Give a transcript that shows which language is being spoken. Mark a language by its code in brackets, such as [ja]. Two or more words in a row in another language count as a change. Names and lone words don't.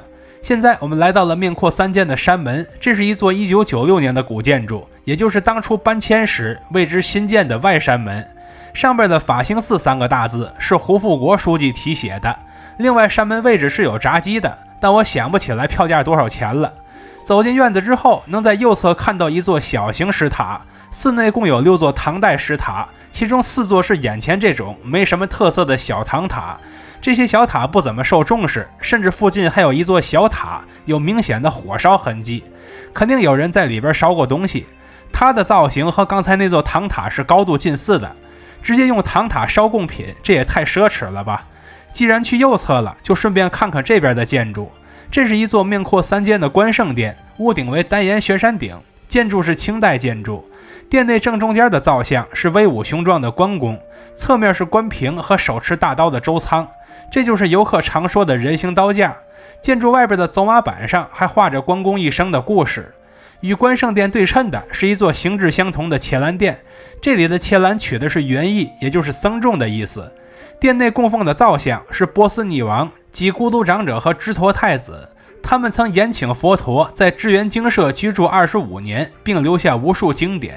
[zh] 現在我們來到了面阔3間的山門，這是一座1996年的古建築，也就是當初搬遷時為之新建的外山門。上邊的法興寺3個大字是胡富國書記題寫的。另外山門位置是有閘機的，但我想不起來票價多少錢了。走進院子之後，能在右側看到一座小型石塔，寺內共有6座唐代石塔，其中4座是眼前這種沒什麼特色的小唐塔。這些小塔不怎麼受重視，甚至附近還有一座小塔有明顯的火燒痕跡，肯定有人在裡邊燒過東西。它的造型和剛才那座唐塔是高度近似的，直接用唐塔燒贡品，這也太奢侈了吧。既然去右側了，就順便看看這邊的建築。這是一座面阔3 間的關聖殿，屋頂為單檐旋山頂，建築是清代建築。殿內正中間的造像是威武雄壯的關公，側面是關平和手持大刀的周倉，這就是遊客常說的人形刀架。建築外邊的走馬板上還畫着關公一生的故事。與關聖殿對稱的是一座形制相同的伽藍殿，這裡的伽藍取的是原意，也就是僧眾的意思。殿內供奉的造像是波斯匿王及孤獨長者和支陀太子，他們曾延请佛陀在智圆精舍居住25年，並留下無數經典。